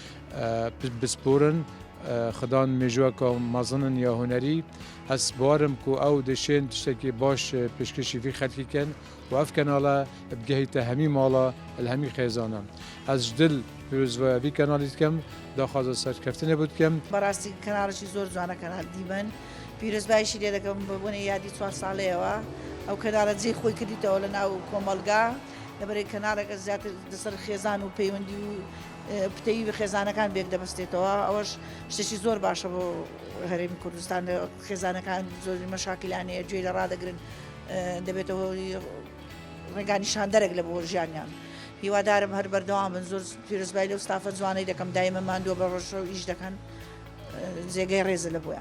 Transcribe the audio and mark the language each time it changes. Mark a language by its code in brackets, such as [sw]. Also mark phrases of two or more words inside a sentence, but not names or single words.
[ku] bisporin xdan mêjweka mezinin ya hunerî ez barim ku ew dişên tiştekî baş pêşkêşî vî xelkî ken û ev kenala bigehîte hemî mala li hemî xêzanan ez ji dil pîrozveya vî kenalî dikem daxwaza serkeftinê bû dikem [ckb] بەڕاستی کەناڵێکی زۆر جوانە کەناڵ دیمەن پیرۆزباییشی لێ دەکەم بۆنە یادی 4 ساڵەیەوە ئەو کەناڵە جێی خۆی کردیتەوە لە ناو کۆمەلگا لەبەرەی کەناڵێکە زیاتر لەسەر خێزان و پەیوەندی و پتەی خێزانەکان بێک دەبەستێتەوە ئەوەش شتێکی زۆر باشە بۆ هەرێمی کوردستان خێزانەکان زۆری مەشاکیلانەیە گوێ لە ڕادەگرن دەبێتەوە ڕێگانیشان دەرێک لە بۆ ژیانیان هیوادارم هەر بەردەوام بن زۆر پیرۆزبای لەو ستافە جوانەی دەکەم دایمە ماندووە بە ڕۆژە و ئیش دەکەن جێگەی ڕێزە لە بۆیان